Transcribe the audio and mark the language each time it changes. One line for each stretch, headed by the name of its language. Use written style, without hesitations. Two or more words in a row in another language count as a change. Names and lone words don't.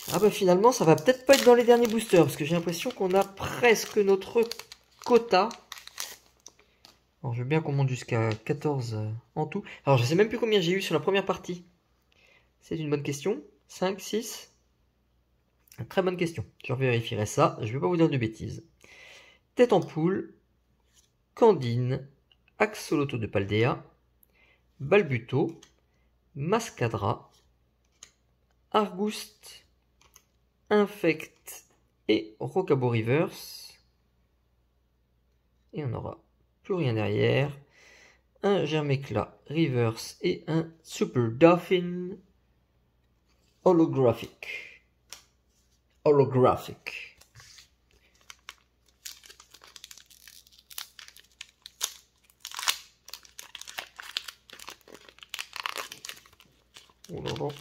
French: Ah bah finalement, ça va peut-être pas être dans les derniers boosters, parce que j'ai l'impression qu'on a presque notre quota. Alors, je veux bien qu'on monte jusqu'à 14 en tout. Alors, je sais même plus combien j'ai eu sur la première partie. C'est une bonne question. 5, 6. Très bonne question. Je vérifierai ça. Je ne vais pas vous dire de bêtises. Tête en poule. Candine. Axoloto de Paldea. Balbuto. Mascadra. Argouste. Infect. Et Rocabo Reverse. Et on n'aura plus rien derrière. Un Germécla Reverse et un Super Dolphin holographique. Holographique. Oh là là.